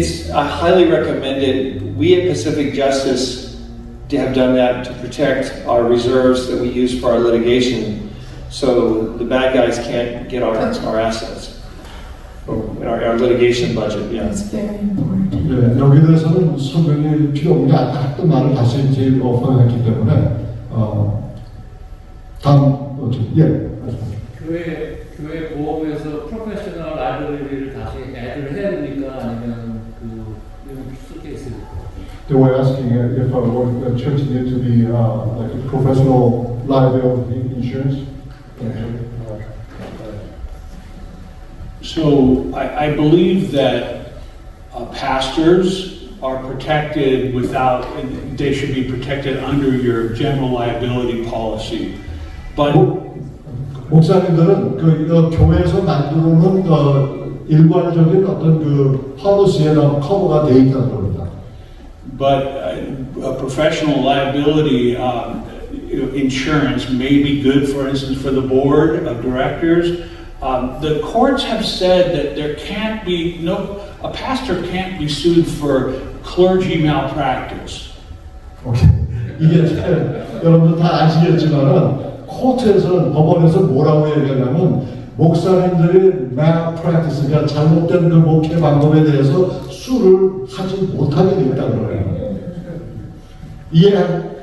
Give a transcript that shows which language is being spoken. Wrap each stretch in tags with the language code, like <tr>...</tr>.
<en>I highly recommend it. We at Pacific Justice have done that to protect our reserves that we use for our litigation, so the bad guys can't get our assets, our litigation budget. Yeah. That's very important.</en> <ko>네, 여기 대해서는 설명이 필요 없는 게 아까 했던 말을 다시 이제 번역했기 때문에 다음 교회 보험에서 프로페셔널 라이브러리를 다시 애드를 해야 됩니까? 아니면 이런 쓸게 있을까요?</ko> <en>They were asking if the church need to be like a professional liability insurance. So I believe that pastors are protected they should be protected under your general liability policy. But</en> <ko>목사님들은 교회에서 만들어놓은 일괄적인 어떤 policy에 커버가 돼 있다고 합니다.</ko> <en>But a professional liability insurance may be good, for instance, for the board of directors. The courts have said that a pastor can't be sued for clergy malpractice.</en> <ko>이게 여러분들 다 아시겠지만은 코트에서는 법원에서 뭐라고 얘기하냐면 목사님들이 malpractice, 그러니까 잘못된 그 목회 방법에 대해서 수를 하지 못하게 돼 있다는 거예요.</ko>